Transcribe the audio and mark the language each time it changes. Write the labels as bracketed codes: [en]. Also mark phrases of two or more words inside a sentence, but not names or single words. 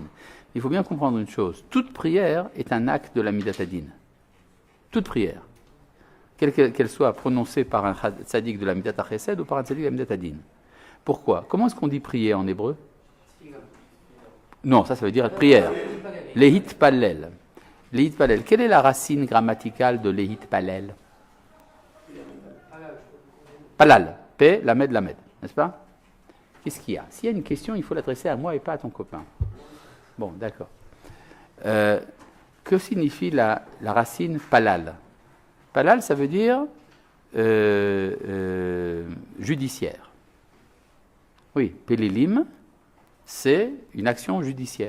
[fr] Il faut bien comprendre une chose, toute prière est un acte de la [he] מידת הדין. [fr] Toute prière. Qu'elle soit prononcée par un tzadik de la [he] מידת החסד [fr] ou par un tzadik de la [he] מידת הדין. [fr] Pourquoi? Comment est-ce qu'on dit prier en hébreu? Non, ça veut dire prière. [he] להתפלל. להתפלל. [fr] Quelle est la racine grammaticale de [he] להתפלל? פלל. פ, למד, למד. [fr] N'est-ce pas? Qu'est-ce qu'il y a? S'il y a une question, il faut l'adresser à moi et pas à ton copain. Bon, d'accord. Que signifie la racine palal? Palal, ça veut dire judiciaire. Oui, Pélélim, c'est une action judiciaire.